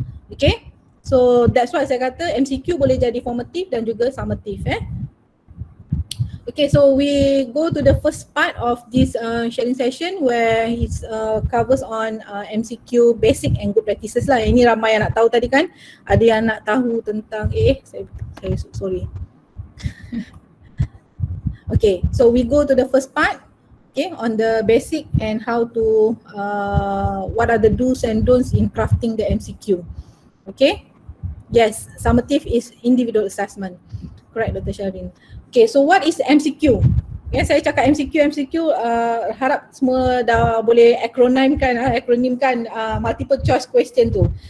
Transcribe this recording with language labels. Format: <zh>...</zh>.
<en>Okay, so that's why</en> <ms>saya kata MCQ boleh jadi formative dan juga summative.</ms> <en>Okay, so we go to the first part of this sharing session where it covers on MCQ basic and good practices lah.</en> <ms>Ini ramai yang nak tahu tadi kan. Ada yang nak tahu tentang saya sorry.</ms> <en>Okay, so we go to the first part, okay, on the basic and how to what are the do's and don'ts in crafting the MCQ. Okay, yes, summative is individual assessment. Correct, Dr. Sharin. Okay, so what is MCQ? Okay,</en> <ms>saya cakap MCQ, harap semua dah boleh akronimkan</ms> <en>multiple choice question tu.</en>